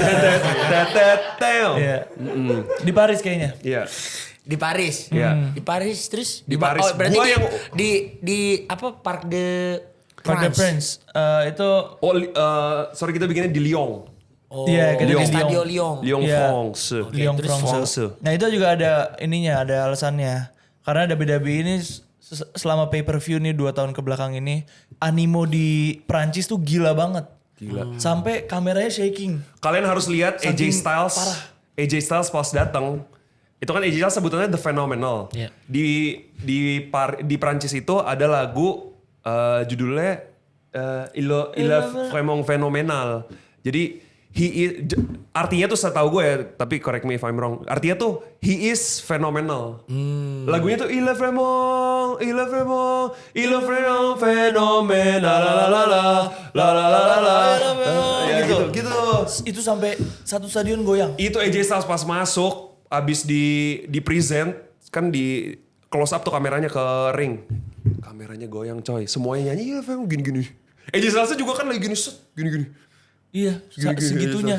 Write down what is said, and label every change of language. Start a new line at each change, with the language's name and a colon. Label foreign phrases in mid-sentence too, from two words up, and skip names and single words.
Indonesian: Iya. Di Paris kayaknya. Iya. Di Paris. Iya. Di Paris terus Di Paris. Oh, berarti Gua yang di apa Parc de Parc des France. Princes. Itu Sorry kita bikinnya di Lyon. Oh, Iya, kita di di Stadio Lyon. Lyon. Lyon Iya. France. Lyon terus France. Nah itu juga ada ininya, ada alasannya. Karena WWE ini selama pay-per-view nih 2 tahun kebelakang ini, animo di Prancis tuh gila banget. Gila. Sampai kameranya shaking. Kalian harus lihat AJ Saking Styles. parah. AJ Styles pas datang. Itu kan AJ Styles sebutannya The Phenomenal. Iya. Di Prancis itu ada lagu judulnya Il est vraiment phénoménal. Jadi artinya tuh setahu gue ya, tapi
English: correct me if I'm wrong.
Indonesian: Artinya tuh
English: he is phenomenal.
Indonesian: Lagunya tuh
French: il est vraiment phénoménal
Indonesian: la la la la la la la la la. Ya, gitu. itu sampai satu stadion goyang. Itu AJ Styles pas masuk, abis di present, kan di
English: close up
Indonesian: tuh kameranya ke ring. Kameranya goyang coy, semuanya nyanyi, ya gini-gini. AJ Styles juga kan lagi gini, set, gini-gini. Iya, segitunya.